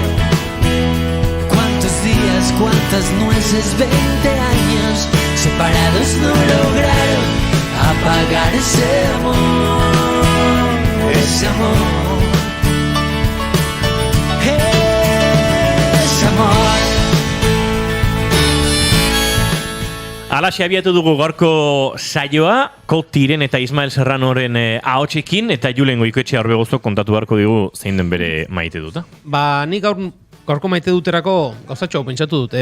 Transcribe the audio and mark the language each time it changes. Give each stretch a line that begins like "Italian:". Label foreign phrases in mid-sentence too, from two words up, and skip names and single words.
Spanish: Cuántos días, cuántas nueces, 20 años separados no lograron apagar ese amor, ese amor, ese amor.
Basque: Alaxe abiatu dugu gaurko saioa, Kotiren eta Ismael Serranoren ahotsekin, eta Julen Goikoetxea Orbegozok kontatu beharko digu zein den bere maite duta. Ba, nik gaurko maite duterako gauzatxo pentsatu dut.